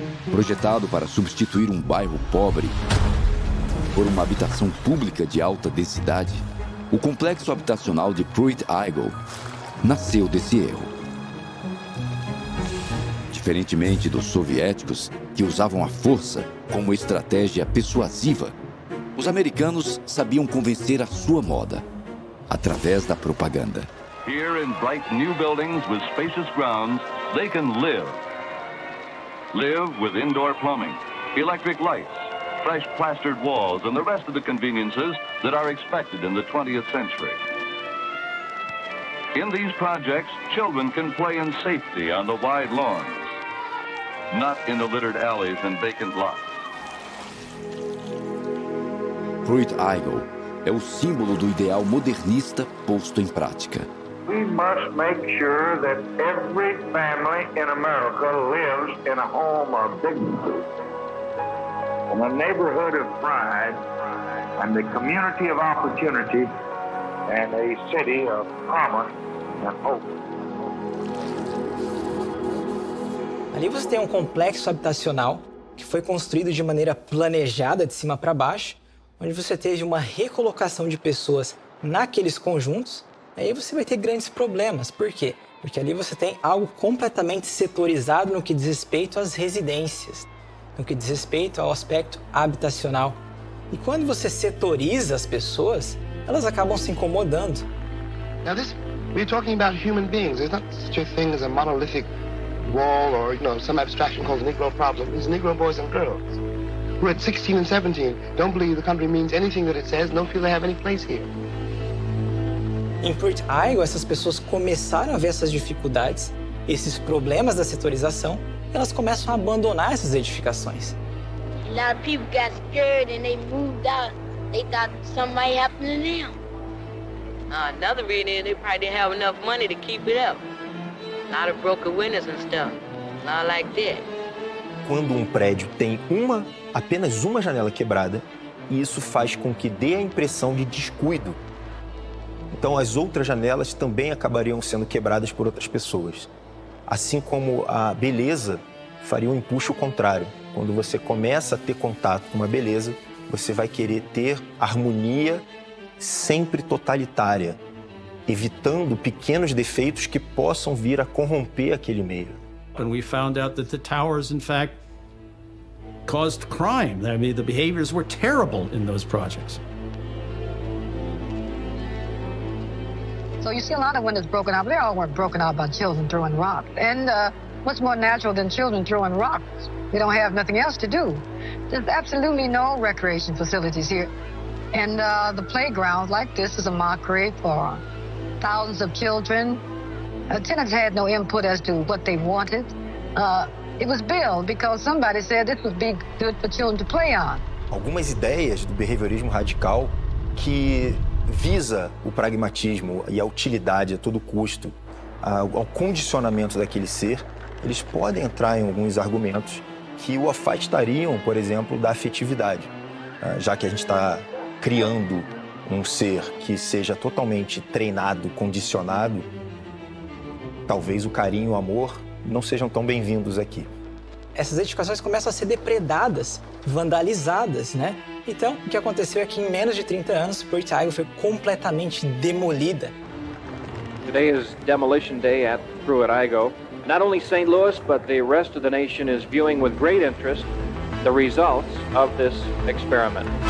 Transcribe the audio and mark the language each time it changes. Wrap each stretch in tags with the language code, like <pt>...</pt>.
<pt>Projetado para substituir um bairro pobre, por uma habitação pública de alta densidade, o complexo habitacional de Pruitt-Igoe nasceu desse erro. Diferentemente dos soviéticos, que usavam a força como estratégia persuasiva, os americanos sabiam convencer a sua moda através da propaganda.</pt> <en>Here in bright new buildings with spacious grounds, they can live. Live with indoor plumbing, electric lights, fresh plastered walls, and the rest of the conveniences that are expected in the 20th century. In these projects, children can play in safety on the wide lawns, not in the littered alleys and vacant lots.</en> <pt>Pruitt-Igoe é o símbolo do ideal modernista posto em prática.</pt> <en>We must make sure that every family in America lives in a home of dignity, in a neighborhood of pride, and the community of opportunity, and a city of promise and hope.</en> <pt>Ali você tem um complexo habitacional que foi construído de maneira planejada de cima para baixo, onde você teve uma recolocação de pessoas naqueles conjuntos. Aí você vai ter grandes problemas. Por quê? Porque ali você tem algo completamente setorizado no que diz respeito às residências, no que diz respeito ao aspecto habitacional. E quando você setoriza as pessoas, elas acabam se incomodando.</pt> <en>Now we're talking about human beings. There's not such a thing as a monolithic wall or, some abstraction called the Negro problem. It's Negro boys and girls who at 16 and 17 don't believe the country means anything that it says, don't feel they have any place here.</en> <pt>Em Pruitt-Igoe, essas pessoas começaram a ver essas dificuldades, esses problemas da setorização, e elas começam a abandonar essas edificações.</pt> <en>A lot of people got scared and they moved out. They thought something might happen to them. Another reason is they probably didn't have enough money to keep it up. A lot of broken windows and stuff. Not like that.</en> <pt>Quando um prédio tem apenas uma janela quebrada, isso faz com que dê a impressão de descuido. Então, as outras janelas também acabariam sendo quebradas por outras pessoas. Assim como a beleza faria um empuxo contrário. Quando você começa a ter contato com uma beleza, você vai querer ter harmonia sempre totalitária, evitando pequenos defeitos que possam vir a corromper aquele meio.</pt> <en>When we found out that the towers, in fact, caused crime. I mean, the behaviors were terrible in those projects. So you see a lot of windows broken out. They all weren't broken out by children throwing rocks. And what's more natural than children throwing rocks? They don't have nothing else to do. There's absolutely no recreation facilities here. And the playground like this is a mockery for thousands of children. Tenants had no input as to what they wanted. It was built because somebody said this would be good for children to play on.</en> <pt>Algumas ideias do behaviorismo radical que visa o pragmatismo e a utilidade a todo custo, ao condicionamento daquele ser, eles podem entrar em alguns argumentos que o afastariam, por exemplo, da afetividade. Já que a gente está criando um ser que seja totalmente treinado, condicionado, talvez o carinho e o amor não sejam tão bem-vindos aqui. Essas edificações começam a ser depredadas, vandalizadas, né? Então, o que aconteceu é que em menos de 30 anos, Pruitt-Igoe foi completamente demolida.</pt> <en>Today is demolition day at Pruitt-Igoe. Not only St. Louis, but the rest of the nation is viewing with great interest the results of this experiment.</en>